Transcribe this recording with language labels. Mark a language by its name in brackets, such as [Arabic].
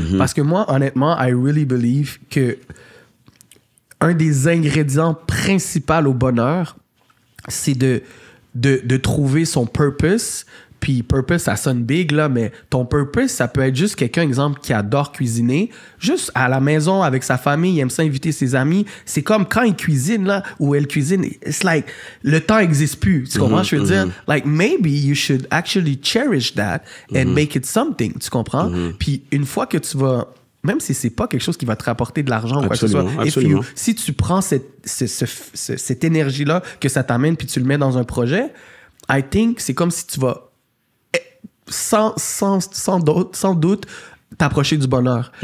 [French] Parce que moi, honnêtement, [English] I really believe [French] que un des ingrédients principaux au bonheur, c'est de trouver son purpose. Puis purpose, ça sonne big, là, mais ton purpose, ça peut être juste quelqu'un, exemple, qui adore cuisiner, juste à la maison avec sa famille, il aime ça inviter ses amis. C'est comme quand il cuisine, là, ou elle cuisine, [English] it's like, [French] le temps n'existe plus. Tu comprends? Je veux dire, [English] like, maybe you should actually cherish that and make it something. [French] Tu comprends? Puis une fois que tu vas, même si c'est pas quelque chose qui va te rapporter de l'argent ou quoi que ce soit, si tu prends cette énergie-là que ça t'amène puis tu le mets dans un projet, [English] I think [French] c'est comme si tu vas sans doute t'approcher du bonheur.